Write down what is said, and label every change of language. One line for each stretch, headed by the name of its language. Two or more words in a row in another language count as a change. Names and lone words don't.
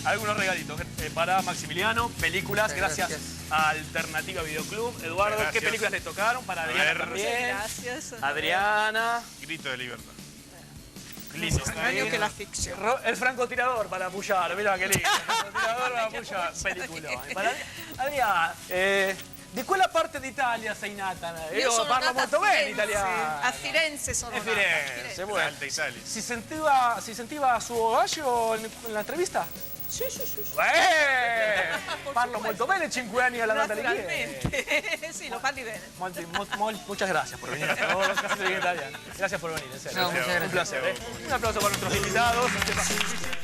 Spanish: Algunos regalitos para Maximiliano, películas, gracias a Alternativa Videoclub. Eduardo, gracias. ¿Qué películas le tocaron? Para Adriana también. Gracias. Adriana. Grito de libertad. Lindo. Año que la ficción. El francotirador para apoyar, mirá qué lindo. El francotirador para apoyar, película. Para Adriana,
Italian: di quella parte d'Italia sei nata? Io parlo molto bene italiano. A Firenze sono nata.
Spanish: Firenze, bueno. Alta Italia.
Italian: Si sentiva a suo agio nell'intervista? Sì. Parlo molto bene, 5 anni alla Natalia. Naturalmente, sì, lo parli bene.
Spanish: Muchas gracias por venir a todos los casos de italiano. Gracias por venir, en serio. No, muchas gracias. Un placer. Un aplauso para nuestros invitados.